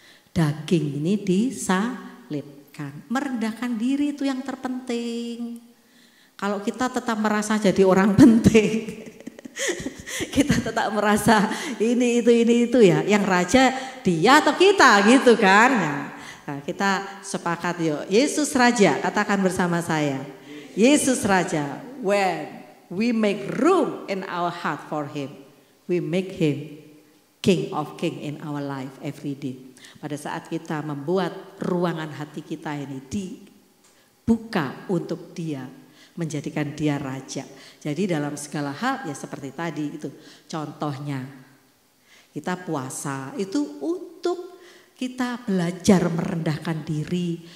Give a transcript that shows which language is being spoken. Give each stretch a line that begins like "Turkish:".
Indonesian: Daging ini disalib. Merendahkan diri itu yang terpenting. Kalau kita tetap merasa jadi orang penting, Kita tetap merasa ini itu ya. Yang raja dia atau kita gitu kan. Nah, kita sepakat yuk. Yesus Raja, katakan bersama saya. Yesus Raja,
English: when we make room in our heart for Him, we make Him King of King in our life every day.
Indonesian: Pada saat kita membuat ruangan hati kita ini dibuka untuk Dia, menjadikan Dia Raja. Jadi dalam segala hal ya seperti tadi itu. Contohnya kita puasa itu untuk kita belajar merendahkan diri.